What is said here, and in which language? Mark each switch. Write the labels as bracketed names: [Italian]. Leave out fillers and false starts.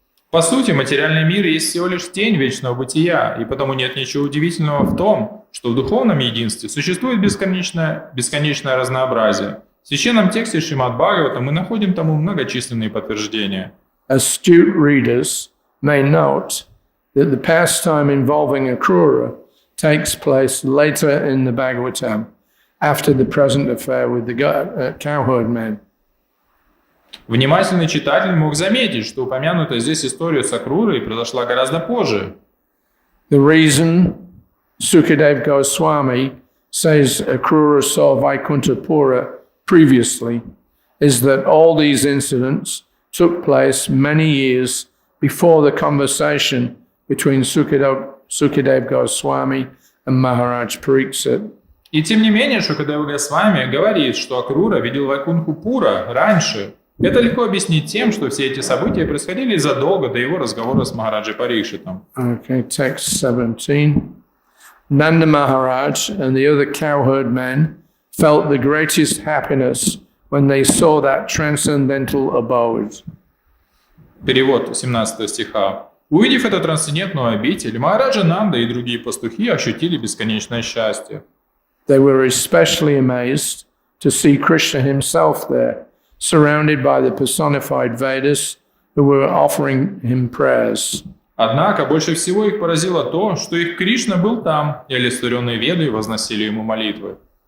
[Russian] По сути, материальный мир есть всего лишь тень вечного бытия, и потому нет ничего удивительного в том, что в духовном единстве существует бесконечное разнообразие. В священном тексте Шримад-бхагаватам мы находим тому многочисленные подтверждения. [English] Astute readers may note that the pastime involving Akrura takes place later in the Bhagavatam, after the present affair with the cowherd men. [Russian] Внимательный читатель мог заметить, что упомянутая здесь история с Акрурой произошла гораздо позже. [English] The reason Sukadeva Goswami says Akrura saw Vaikuntapura previously is that all these incidents took place many years before the conversation between Sukadeva Goswami and Maharaj Pariksit. [Russian] И тем не менее, Шукадева Госвами говорит, что Акрура видел Вайкунху-Пура раньше. Это легко объяснить тем, что все эти события происходили задолго до его разговора с Махараджей Парикшитом. [English] Okay, text 17. Nanda Maharaj and the other cowherd men felt the greatest happiness when they saw that transcendental abode. [Russian] Перевод 17 стиха. Увидев эту трансцендентную обитель, Махараджа Нанда и другие пастухи ощутили бесконечное счастье. [English] They were especially amazed to see Krishna himself there, surrounded by the personified Vedas who were offering him prayers. [Russian] Однако больше всего их поразило то, что их Кришна был там, и олицетворенные веды возносили ему молитвы.